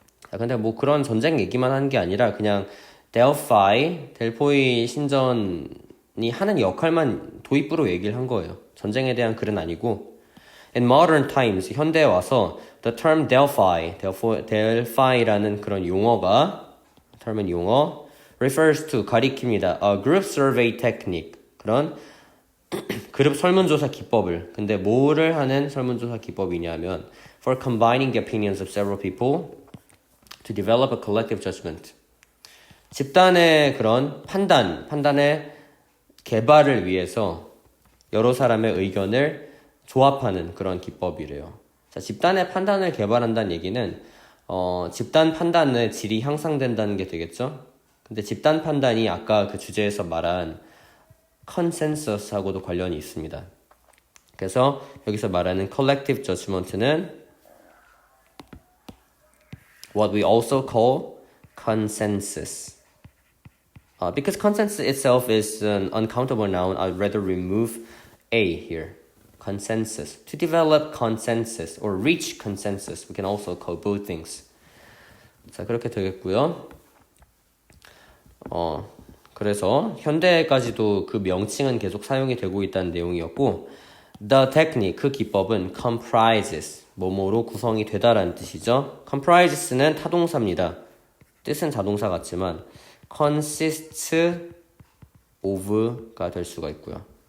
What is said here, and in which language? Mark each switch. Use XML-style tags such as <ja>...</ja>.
<ko>근데 뭐 그런 전쟁 얘기만 하는 게 아니라 그냥 델포이 신전이 하는 역할만 도입부로 얘기를 한 거예요. 전쟁에 대한 글은 아니고</ko> <en>In modern times,</en> <ko>현대에 와서</ko> <en>the term Delphi</en> <ko>라는 그런 용어가 term은 용어</ko> <en>refers to</en> <ko>가리킵니다.</ko> <en>A group survey technique</en> <ko>그런 그룹 설문조사 기법을 근데 뭐를 하는 설문조사 기법이냐면</ko> <en>for combining the opinions of several people to develop a collective judgment.</en> <ko>집단의 그런 판단의 개발을 위해서 여러 사람의 의견을 조합하는 그런 기법이래요. 자, 집단의 판단을 개발한다는 얘기는 집단 판단의 질이 향상된다는 게 되겠죠? 근데 집단 판단이 아까 그 주제에서 말한 컨센서스하고도 관련이 있습니다. 그래서 여기서 말하는</ko> <en>collective judgment는 what we also call consensus. Because consensus itself is an uncountable noun, I'd rather remove a here. Consensus. To develop consensus or reach consensus, we can also call both things.</en> <ko>자, 그렇게 되겠고요. 그래서 현대까지도 그 명칭은 계속 사용이 되고 있다는 내용이었고</ko> <en>The technique,</en> <ko>그 기법은 comprises, 뭐뭐로 구성이 되다라는 뜻이죠. comprises,는 타동사입니다. 뜻은 자동사 같지만</ko> <en>consists of</en> <ko>가 될 수가 있고요.</ko>